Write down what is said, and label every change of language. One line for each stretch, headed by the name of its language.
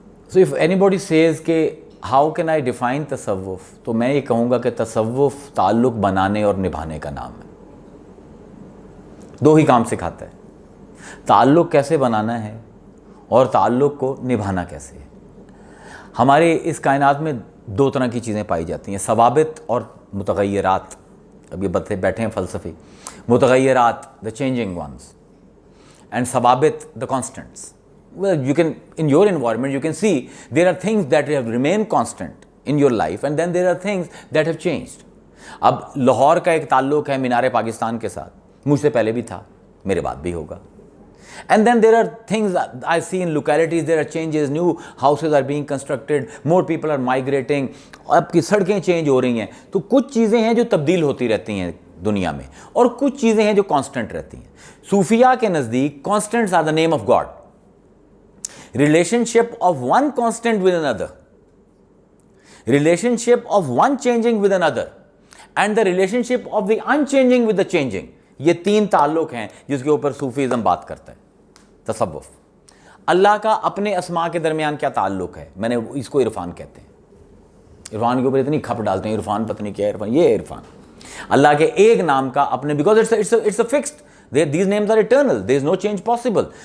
English: So if anybody says
Urdu: کہ
English: how can I define
Urdu: تصوف, تو میں یہ کہوں گا کہ تصوف تعلق بنانے اور نبھانے کا نام ہے. 2 ہی کام سکھاتا ہے, تعلق کیسے بنانا ہے اور تعلق کو نبھانا کیسے ہے. ہمارے اس کائنات میں 2 طرح کی چیزیں پائی جاتی ہیں, ثوابت اور متغیرات. اب یہ بیٹھے ہیں فلسفی.
English: متغیرات the changing ones and ثوابت the constants. Well, you can, in your environment, you can see there are things that have remained constant in your life and then there are things that have changed.
Urdu: اب لاہور کا ایک تعلق ہے مینار پاکستان کے ساتھ, مجھ سے پہلے بھی تھا, میرے بعد بھی ہوگا.
English: And then there are things I see in localities, there are changes, new houses are being constructed, more people are migrating,
Urdu: اب کی سڑکیں چینج ہو رہی ہیں. تو کچھ چیزیں ہیں جو تبدیل ہوتی رہتی ہیں دنیا میں اور کچھ چیزیں ہیں جو کانسٹنٹ رہتی ہیں. صوفیہ کے نزدیک
English: Constants are the name of God. relationship of one constant with another, relationship of one changing with another, and the relationship of the unchanging with the changing.
Urdu: یہ 3 تعلق ہیں جس کے اوپر صوفیزم بات کرتا ہے. تصوف اللہ کا اپنے اسماء کے درمیان کیا تعلق ہے, میں نے اس کو عرفان کہتے ہیں. عرفان کے اوپر اتنی کھپ ڈالتے ہیں, عرفان پتہ نہیں کیا عرفان, یہ عرفان اللہ کے ایک نام کا اپنے,
English: because it's a fixed, these names are eternal, there is no change possible.